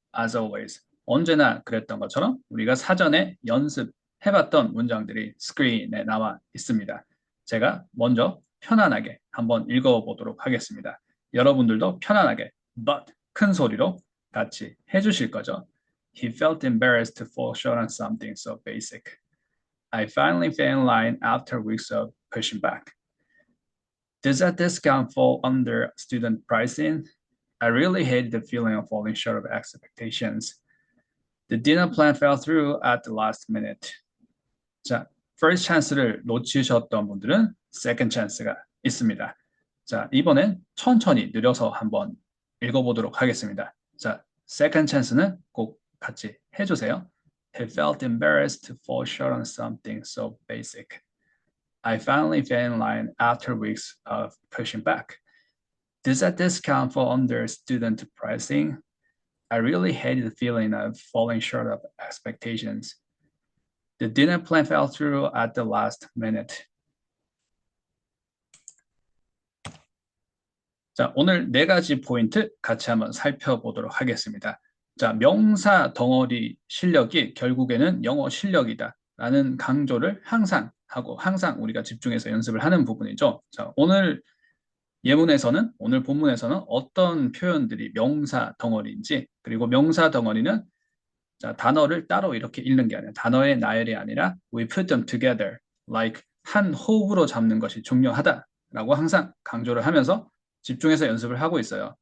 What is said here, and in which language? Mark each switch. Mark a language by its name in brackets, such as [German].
[English] As always. [Korean] 언제나 그랬던 것처럼 우리가 사전에 연습해봤던 문장들이 스크린에 나와 있습니다. 제가 먼저 편안하게 한번 읽어보도록 하겠습니다. 여러분들도 편안하게 but 큰 소리로 같이 해주실 거죠. [English] He felt embarrassed to fall short on something so basic. I finally fell in line after weeks of pushing back. Does that discount fall under student pricing? I really hate the feeling of falling short of expectations. The dinner plan fell through at the last minute. [Korean] 자, first chance를 놓치셨던 분들은 second chance가 있습니다. 자, 이번엔 천천히 느려서 한번 읽어보도록 하겠습니다. 자, second chance는 꼭 같이 해주세요. [English] He felt embarrassed to fall short on something so basic. I finally fell in line after weeks of pushing back. Does that discount fall under student pricing? I really hated the feeling of falling short of expectations. The dinner plan fell through at the last minute. [Korean] 자, 오늘 네 가지 포인트 같이 한번 살펴보도록 하겠습니다. 자, 명사 덩어리 실력이 결국에는 영어 실력이다 라는 강조를 항상 하고 항상 우리가 집중해서 연습을 하는 부분이죠. 자, 오늘 예문에서는 오늘 본문에서는 어떤 표현들이 명사 덩어리인지 그리고 명사 덩어리는 자, 단어를 따로 이렇게 읽는 게 아니라 단어의 나열이 아니라 [English] we put them together like [Korean] 한 호흡으로 잡는 것이 중요하다라고 항상 강조를 하면서 집중해서 연습을 하고 있어요.